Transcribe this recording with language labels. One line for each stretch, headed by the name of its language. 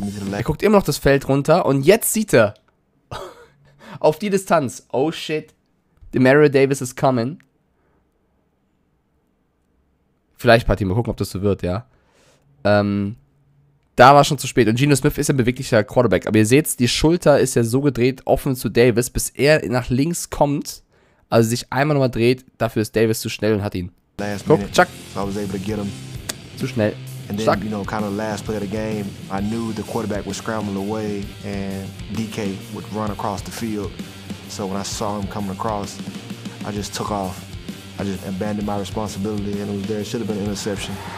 German: Er guckt immer noch das Feld runter und jetzt sieht er auf die Distanz.
English: Oh shit, Demario Davis is coming.
German: Vielleicht, Patty, mal gucken, ob das so wird, ja. Da war schon zu spät. Und Geno Smith ist ein beweglicher Quarterback. Aber ihr seht, die Schulter ist ja so gedreht, offen zu Davis, bis er nach links kommt. Also sich einmal nochmal dreht. Dafür ist Davis zu schnell und hat ihn. Guck, Chuck. Zu schnell.
English: And then, you know, kind of last play of the game, I knew the quarterback was scrambling away and DK would run across the field. So when I saw him coming across, I just took off. I just abandoned my responsibility and it was there. It should have been an interception.